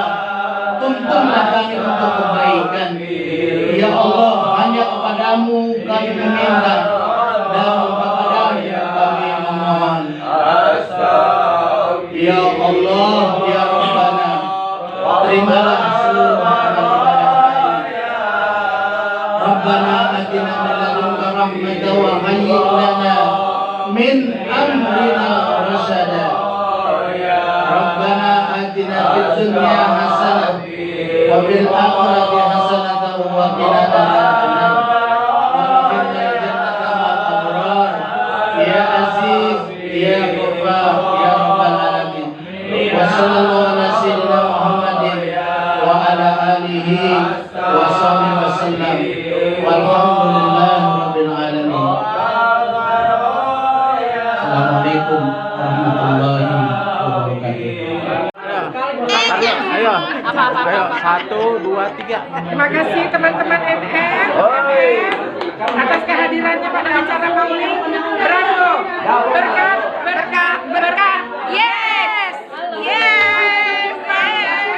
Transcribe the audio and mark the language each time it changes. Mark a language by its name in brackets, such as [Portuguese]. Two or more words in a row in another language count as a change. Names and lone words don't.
[Indonesian] Tuntunlah kami untuk kebaikan, [Arabic] يا الله. [Indonesian] Hanya kepadamu kami meminta, dan kepadamu kami memohon. [Arabic] يا الله، يا ربنا, [Indonesian] terimalah seluruh amal ibadah kami. [Arabic] ربنا آتنا من لدنك رحمة وهيئ لنا من أمرنا رشدا. ربنا آتنا في الدنيا حسنة وفي الآخرة حسنة وقنا عذاب النار. واغفرنا جنة مع الأبرار. يا عزيز، يا غفار، يا رب العالمين. وصلى الله على سيدنا محمد وعلى آله وصحبه وسلم. والحمد لله رب العالمين. السلام عليكم ورحمة الله وبركاته. [Indonesian] Ayo, satu, dua, tiga. Terima kasih teman-teman NN atas kehadirannya pada acara Maulid. Bravo. Berkat, berkat, berkat. [English] Yes. Yes. Yes.